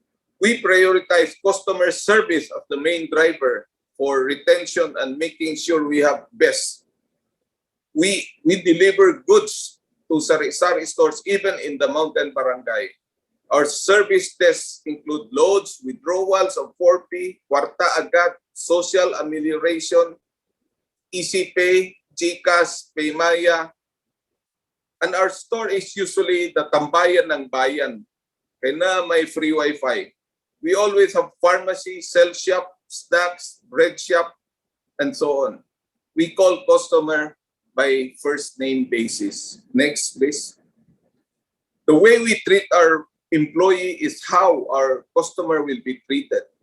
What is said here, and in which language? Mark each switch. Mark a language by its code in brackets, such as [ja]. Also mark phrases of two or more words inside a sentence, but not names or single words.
[en] We prioritize customer service as the main driver for retention and making sure we have best. We deliver goods to sari-sari stores even in the mountain barangay. Our service desks include loads, withdrawals of 4P, [ceb] kwarta agad, [en] social amelioration, Easy Pay, GCash, Paymaya. And our store is usually the [tl] tambayan ng bayan. Kaya na may free Wi-Fi. [en] We always have pharmacy, cell shop, snacks, bread shop, and so on. We call customer by first name basis. Next, please. The way we treat our employee is how our customer will be treated.